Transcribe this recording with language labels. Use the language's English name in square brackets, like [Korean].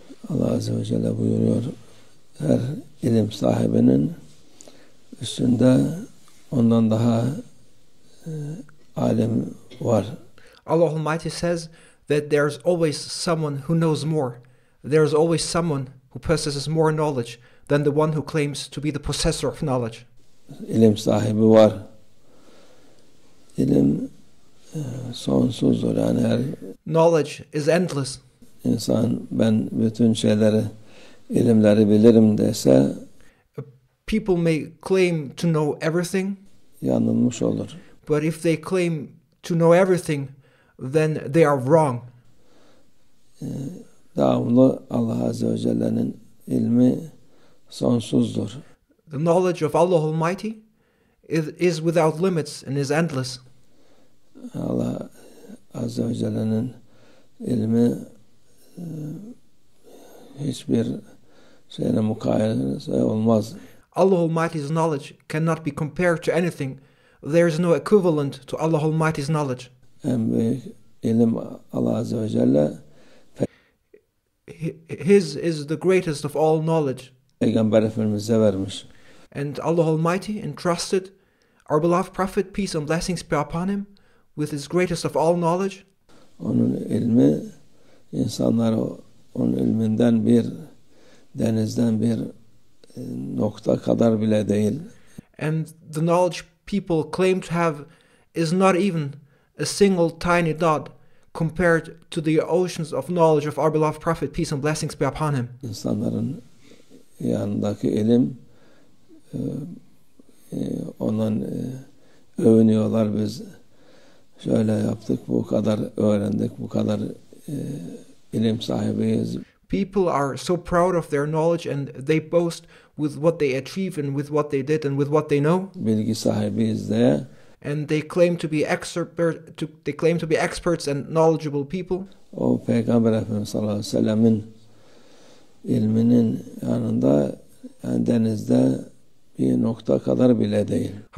[Turkish] Allah Azze ve Celle buyuruyor, her ilim sahibinin üstünde ondan daha alim var. [English] Allah Almighty says that there's always someone who knows more. There's always someone who possesses more knowledge than the one who claims to be the possessor of knowledge. [Turkish] İlim sahibi var. İlim sonsuzdur. Yani her [English] knowledge is endless. [Turkish] İnsan ben bütün şeyleri, ilimleri bilirim dese [English] people may claim to know everything, [Turkish] yanılmış olur. [English] But if they claim to know everything, then they are wrong. [Turkish] Devamlı Allah Azze ve Celle'nin ilmi sonsuzdur. [English] The knowledge of Allah Almighty is without limits and is endless. [Turkish] Allah Azze ve Celle'nin ilmi hiçbir şeyle mukayese olmaz. [English] Allah Almighty's knowledge cannot be compared to anything. There is no equivalent to Allah Almighty's knowledge. [Turkish] En büyük ilim Allah Azze ve Celle. [English] His is the greatest of all knowledge. [Turkish] Peygamber Efendimiz'e vermiş. [English] And Allah Almighty entrusted our beloved Prophet, peace and blessings be upon him, with his greatest of all knowledge. [Turkish] Onun ilmi, insanlar onun ilminden bir denizden bir nokta kadar bile değil. [English] And the knowledge people claim to have is not even a single tiny dot compared to the oceans of knowledge of our beloved Prophet, peace and blessings be upon him. [Turkish] İnsanların yanındaki ilim ondan övünüyorlar, biz şöyle yaptık, bu kadar öğrendik, bu kadar ilim sahibiyiz. [English] People are so proud of their knowledge and they boast with what they achieve and with what they did and with what they know. [Turkish] Bilgi sahibiyiz diye. [English] And they claim to be experts and knowledgeable people. [Turkish] O Peygamber Efendimiz sallallahu aleyhi ve sellemin ilminin yanında, yani denizde bir nokta kadar bile değil.